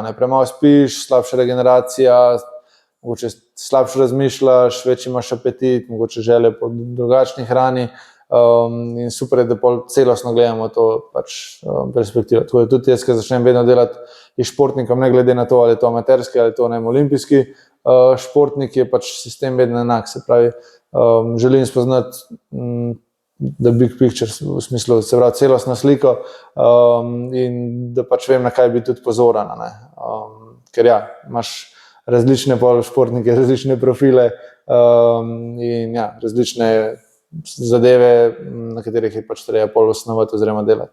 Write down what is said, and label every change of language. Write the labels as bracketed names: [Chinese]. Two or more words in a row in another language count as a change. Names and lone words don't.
[Slovenian] Premalo spiš, slabša regeneracija, mogoče slabše razmišljaš, večji imaš apetit, mogoče želje po drugačni hrani. In super je, da pol celostno gledamo to perspektivo. Tako da tudi jaz, ki začnem vedno delati s športnikom, ne glede na to, ali je to amaterski ali je to olimpijski športnik, je pač sistem vedno enak. Se pravi, želim spoznati [English] the big picture, [Slovenian] v smislu, se pravi, celostno sliko, in da pač vem, na kaj bi tudi pozoren. Ker ja, imaš različne športnike, različne profile, in ja, različne zadeve, na katerih je pač treba pol osnovati oziroma delati.